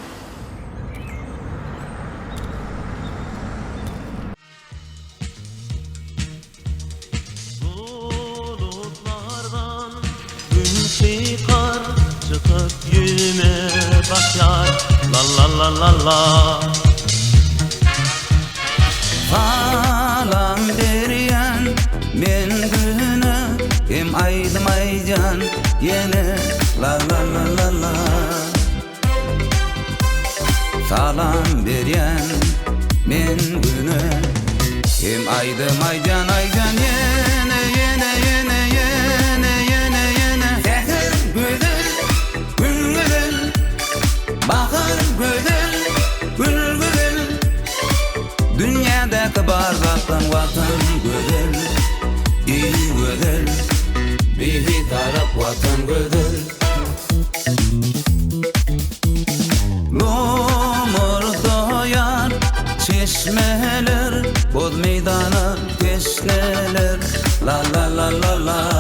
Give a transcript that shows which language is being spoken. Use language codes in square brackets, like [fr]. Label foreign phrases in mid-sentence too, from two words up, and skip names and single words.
[tr] Bulutlardan gün çıkar, çıkıp yüzüme bakar. La la la la la. [tk] Salam berýän men güne hem aýdymaýjan ýene la la la la la. Salam berýän men güne hem aýdymaýjan aýjan ýene ýene ýene ýene ýene ýene. Zäher gözel gülgül bahar gözel gülgül. Dünyadaki bar vatan vatan gözel, iyi gözel, bir taraf vatan gözel. Lomur doyar çeşmeler, boz meydana teşneler, la la la la la.